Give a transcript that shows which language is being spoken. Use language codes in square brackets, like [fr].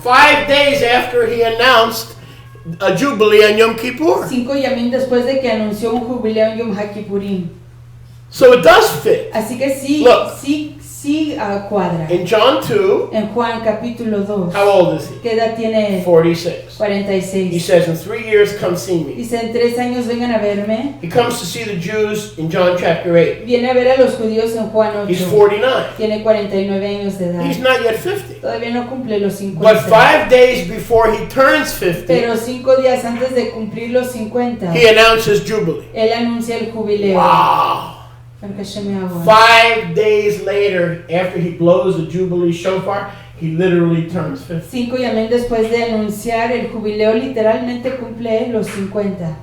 [en] 5 days after he announced a Jubilee on Yom Kippur. [es] 5 yamim después de que anunció un jubileo en Yom HaKippurim. [en] So it does fit. [es] Así que sí, [en] Look. [es] sí cuadra. [en] In John 2, [es] En Juan capítulo 2. [en] how old is he? [es] ¿Qué edad tiene él? [en] 46. He 46. says, in 3 years, come see me. [es] Dice, en 3 años vengan a verme. [en] He comes to see the Jews in John chapter 8. [es] Viene a ver a los judíos en Juan 8. [en] He's 49. [es] Tiene 49 años de edad. [en] He's not yet 50. [es] Todavía no cumple los 50. [en] But 5 days before he turns 50, [es] Pero 5 días antes de cumplir los 50, [en] he announces Jubilee. [es] él anuncia el jubileo. [en] Wow. [es] Aunque se me agua. [en] 5 days later, after he blows the Jubilee shofar, he literally turns 50. [es] 5 yamim después de anunciar el jubileo, literalmente cumple los 50.